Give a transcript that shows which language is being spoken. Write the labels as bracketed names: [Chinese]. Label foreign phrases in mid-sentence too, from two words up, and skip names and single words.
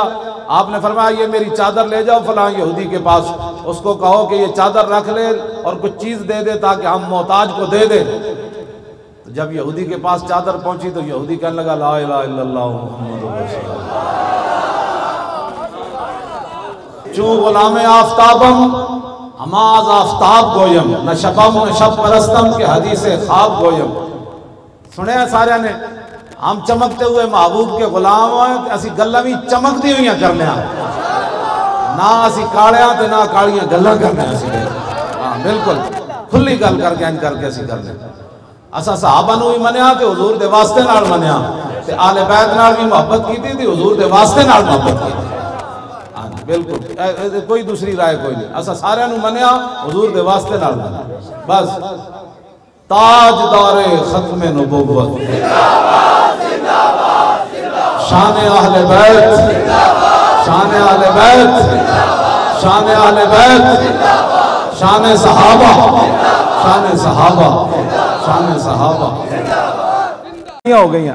[Urdu] آپ نے فرمایا یہ میری چادر لے جاؤ فلاں یہودی کے پاس، اس کو کہو کہ یہ چادر رکھ لے اور کچھ چیز دے دے تاکہ ہم محتاج کو دے دیں۔ جب یہودی کے پاس چادر پہنچی تو یہودی کہنے لگا [Arabic] لا الہ الا اللہ محمد رسول اللہ، [Persian] چوں غلام آفتابم ہماز آفتاب گویم، نہ شبم نہ شب پرستم کے حدیث خواب گویم۔ [Punjabi] سنے ہیں سارے نے، [Urdu] ہم چمکتے ہوئے محبوب کے غلام ہیں، [Punjabi] اسی گلہ بھی چمک دی ہوئی ہیں کرنے ہیں، نہ اسی کاڑیاں تے نہ کاڑیاں گلہ کرنے ہیں، بالکل کھلی گل کر کے انج کر کے اسی کرنے ہیں۔ اسا صحابہ نو بھی منیا تے حضور دے واسطے نال منیا، تے آل بیت نال بھی محبت کی تھی حضور دے واسطے نال محبت کی تھی، بالکل کوئی دوسری رائے کوئی نہیں، اسا سارے نو منیا حضور دے واسطے نال منیا بس۔ [Urdu] تاجدار ختم نبوت، شان اہل بیت، شان اہل بیت، شان اہل بیت، شان صحابہ، شان صحابہ، شان صحابہ ہو گئی ہیں۔